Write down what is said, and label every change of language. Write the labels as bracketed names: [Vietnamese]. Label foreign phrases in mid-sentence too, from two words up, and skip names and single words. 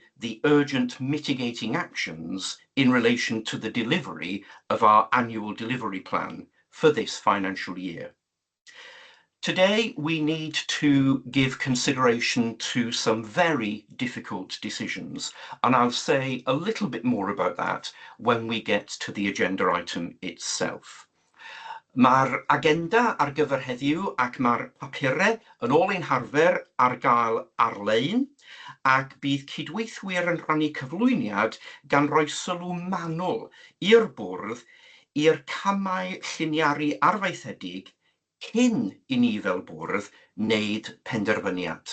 [English] the urgent mitigating actions in relation to the delivery of our annual delivery plan for this financial year. Today, we need to give consideration to some very difficult decisions, and I'll say a little bit more about that when we get to the agenda item itself. [Welsh] Mae'r agenda ar gyfer heddiw ac mae'r papurau yn ôl ein harfer ar gael ar-lein, ac bydd cydweithwyr yn rhannu cyflwyniad gan roi sylw manwl i'r bwrdd i'r camau lliniaru arfaethedig cyn i ni fel bwrdd wneud penderfyniad.